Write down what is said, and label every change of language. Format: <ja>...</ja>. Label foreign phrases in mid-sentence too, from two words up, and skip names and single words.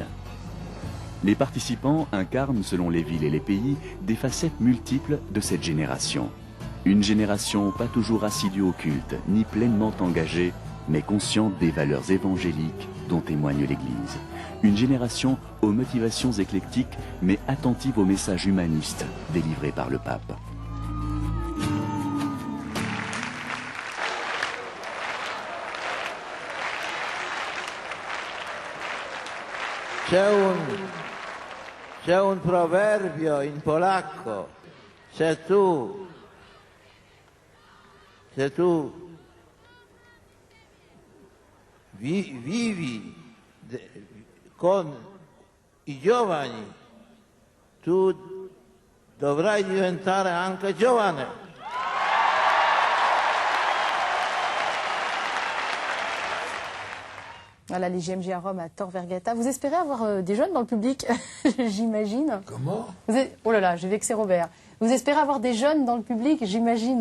<fr>Les participants incarnent, selon les villes et les pays, des facettes multiples de cette génération. Une génération pas toujours assidue au culte, ni pleinement engagée, mais consciente des valeurs évangéliques dont témoigne l'Église. Une génération aux motivations éclectiques, mais attentive aux messages humanistes délivrés par le pape.</fr> <it>C'è un proverbio in polacco, se tu vivi con i giovani, tu dovrai diventare anche giovane.</it> <fr>Voilà, les JMJ à Rome, à Tor Vergata. Vous espérez avoir des jeunes dans le public, j'imagine? Comment? Oh là là, j'ai vexé Robert. Vous espérez avoir des jeunes dans le public, j'imagine?</fr>